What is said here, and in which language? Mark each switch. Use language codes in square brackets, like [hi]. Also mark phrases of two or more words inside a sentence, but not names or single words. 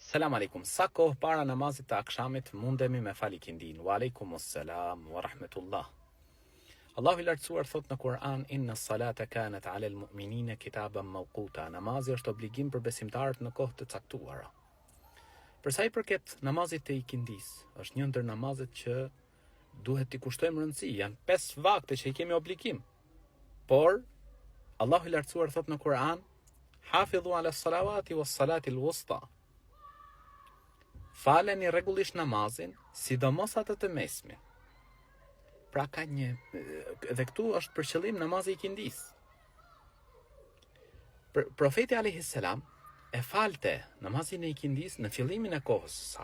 [ar] السلام عليكم. [sq] Sa kohë para namazit të akshamit mundemi me fal ikindin? [ar] وعليكم السلام ورحمة الله. [sq] Allahu i lartësuar thot në Kur'an: [ar] إن الصلاة كانت على المؤمنين كتابا موقوتا. [sq] Namazi është obligim për besimtarët në kohë të caktuara. Për sa i përket namazit të ikindis, është një ndër namazet që duhet t'i kushtojmë rëndësi. Janë 5 vakte që i kemi obligim. Por Allahu i lartësuar thot në Kur'an: [ar] حافظوا على الصلوات والصلاة الوسطى. [sq] Faleni rregullisht namazin, sidomos atë të mesmin. Pra ka një, dhe këtu është për qëllim namazi i ikindis. Profeti [ar] عليه السلام [sq] e falte namazin e ikindis në fillimin e kohës së saj.